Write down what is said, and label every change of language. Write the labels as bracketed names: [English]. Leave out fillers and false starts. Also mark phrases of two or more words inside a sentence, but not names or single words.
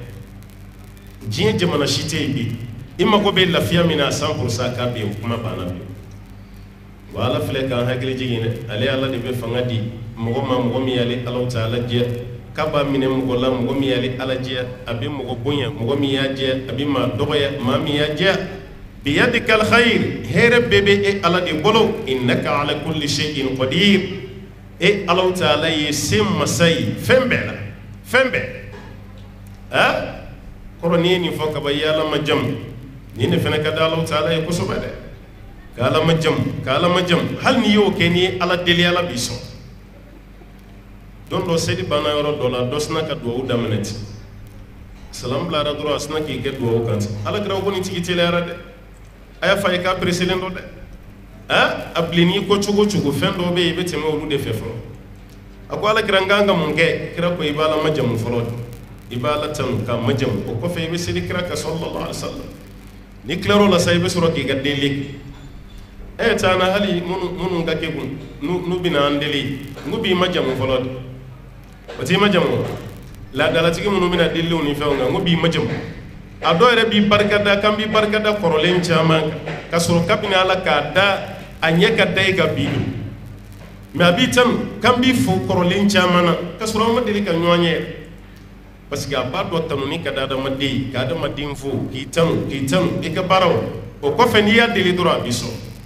[Bambara] diɲɛ jamana si tɛ yen bi i mago bɛ lafiya min na 100% k'a bɛ yen o kuma banna bi wa ala filɛ k'an hakili jigin dɛ ale ala de bɛ fanga di mɔgɔ ma mɔgɔ min y'ale alaw ta ala jɛ k'a b'a minɛ mɔgɔ la mɔgɔ min y'ale ala jɛ a bɛ mɔgɔ bonya mɔgɔ min y'a jɛ a bɛ maa dɔgɔya maa min y'a jɛ [Arabic] بيدك الخير [Bambara] hɛrɛ bɛɛ bɛ e ala de bolo [Arabic] إنك على كل شيء قدير [Bambara] e alaw taala ye se masa ye fɛn bɛɛ la fɛn bɛɛ kɔrɔ n'i ye nin fɔ kaba i ye ala ma jamu nin de fɛnɛ ka di alaw taala ye kosɛbɛ dɛ ka ala ma jamu hali n'i y'o kɛ n'i ye ala deli ala b'i sɔn don dɔ seli banna yɔrɔ dɔ la dɔ sina ka duwawu daminɛ ten salam bilara dɔrɔn a sina k'i kɛ duwawu kan ten alakira ko nin tigi teliyara dɛ a y'a fɔ a ye k'a pereselen dɔ dɛ a bilenni ko cogo cogo fɛn dɔw bɛ yen i bɛ tɛmɛ olu de fɛ fɔlɔ a ko alakira n kan ka mun kɛ kira ko i b'a la majamu fɔlɔ de i b'a la tanu k'a majamu o kɔfɛ i bɛ seli kira kan [Arabic] صلى الله عليه وسلم [Bambara] ni tilar'o la sa i bɛ sɔrɔ k'i ka delili kɛ taa na hali minnu ka kɛ kun n'u bɛna an deli n'u b'i majamu fɔlɔ de o t'i majamu laadalatigi minnu bɛna deliliw ni fɛnw kan n'u b'i majamu a dɔw yɛrɛ b'i barikada kan b'i barikada kɔrɔlen caman kan ka sɔrɔ kabini ala k'a da a ɲɛ ka da i ka bi don mɛ a b'i tanu kan b'i fo kɔrɔlen caman na ka sɔrɔ an ma deli ka ɲɔgɔn ye [French] parce que [Bambara] a b'a dɔ tanuni ka di adamaden ye ka adamaden fo k'i tanu i ka baaraw o kɔfɛ n'i y'a deli dɔrɔn a b'i sɔrɔ